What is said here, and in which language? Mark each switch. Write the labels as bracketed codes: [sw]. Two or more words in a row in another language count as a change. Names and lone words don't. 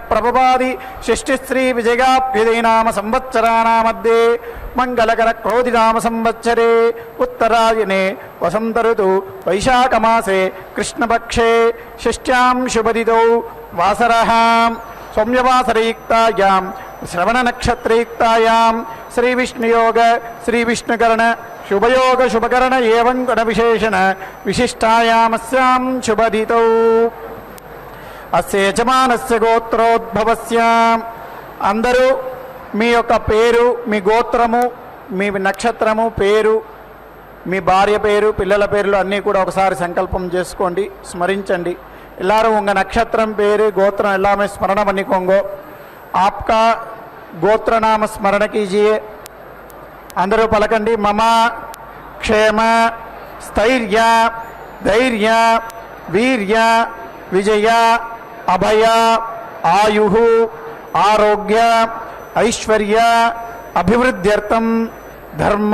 [sa] ప్రభవాది షష్ఠిశ్రీ విజయాభ్యుదయనామ సంవత్సరానామధ్యే మంగళకర క్రోధినామ సంవత్సరే ఉత్తరాయణే వసంత ఋతు వైశాఖమాసే కృష్ణపక్షే షష్ట్యాం శుభదితౌ వాసరః సౌమ్యవాసరయుక్తాయాం శ్రవణనక్షత్రయుక్తాయాం శ్రీవిష్ణుయోగ శ్రీవిష్ణుకరణ శుభయోగ శుభకరణ ఏవం గుణ విశేషణ విశిష్టాయామస్యాం శుభదితౌ. అస్య యజమానస్య గోత్రోద్భవస్య. [te] అందరూ మీ యొక్క పేరు, మీ గోత్రము, మీ నక్షత్రము, పేరు, మీ భార్య పేరు, పిల్లల పేర్లు అన్నీ కూడా ఒకసారి సంకల్పం చేసుకోండి, స్మరించండి. [ta] எல்லாரும் உங்க நட்சத்திரம் பேரு கோத்திரம் எல்லாமே ஸ்மரணம் பண்ணிக்கோங்க. [hi] आपका गोत्र नाम स्मरण कीजिए. [te] అందరూ పలకండి [sa] मम क्षेम स्थैर्य धैर्य वीर्य विजय अभय आयु आरोग्य ऐश्वर्य अभिवृद्ध्यर्थम धर्म